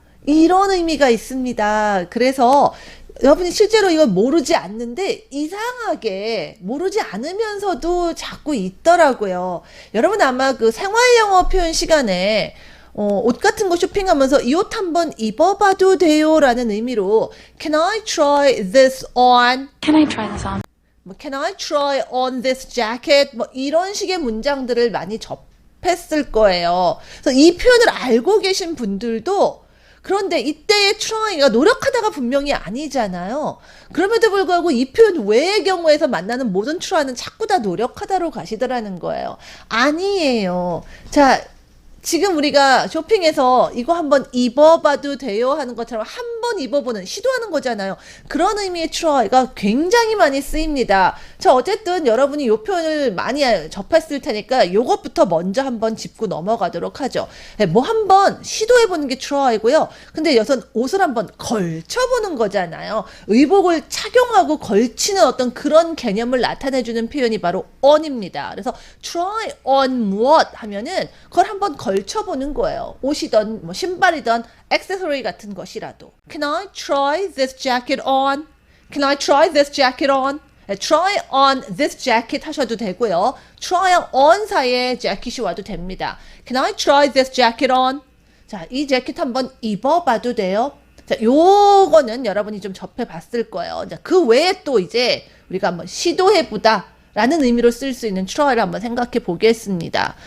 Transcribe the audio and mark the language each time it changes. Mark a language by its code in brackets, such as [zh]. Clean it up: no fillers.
[ko] 이런 의미가 있습니다. 그래서 여러분이 실제로 이걸 모르지 않는데 이상하게 모르지 않으면서도 자꾸 있더라고요. 여러분 아마 그 생활영어 표현 시간에 옷 같은 거 쇼핑하면서 이 옷 한번 입어봐도 돼요 라는 의미로 [en] Can I try this on? Can I try this on? [ko] 뭐 [en] Can I try on this jacket? [ko] 뭐 이런 식의 문장들을 많이 접했을 거예요. 그래서 이 표현을 알고 계신 분들도 그런데 이때의 try가 노력하다가 분명히 아니잖아요. 그럼에도 불구하고 이 표현 외의 경우에서 만나는 모든 try는 자꾸 다 노력하다로 가시더라는 거예요. 아니에요. 자, 지금 우리가 쇼핑에서 이거 한번 입어봐도 돼요 하는 것처럼 한번 입어보는, 시도하는 거잖아요. 그런 의미의 try가 굉장히 많이 쓰입니다. 자, 어쨌든 여러분이 이 표현을 많이 접했을 테니까 이것부터 먼저 한번 짚고 넘어가도록 하죠. 네, 뭐 한번 시도해보는 게 try고요. 근데 여기서 옷을 한번 걸쳐보는 거잖아요. 의복을 착용하고 걸치는 어떤 그런 개념을 나타내주는 표현이 바로 on입니다. 그래서 try on 무엇 하면은 그걸 한번 걸쳐보는 거예요. 옷이든 뭐 신발이든 액세서리 같은 것이라도. [en] Can I try this jacket on? Can I try this jacket on? try on this jacket [ko] 하셔도 되고요. try on 사이에 재킷이 와도 됩니다. [en] Can I try this jacket on? [ko] 자, 이 재킷 한번 입어봐도 돼요. 자, 요거는 여러분이 좀 접해봤을 거예요. 자, 그 외에 또 이제 우리가 한번 시도해보다 라는 의미로 쓸 수 있는 try를 한번 생각해 보겠습니다.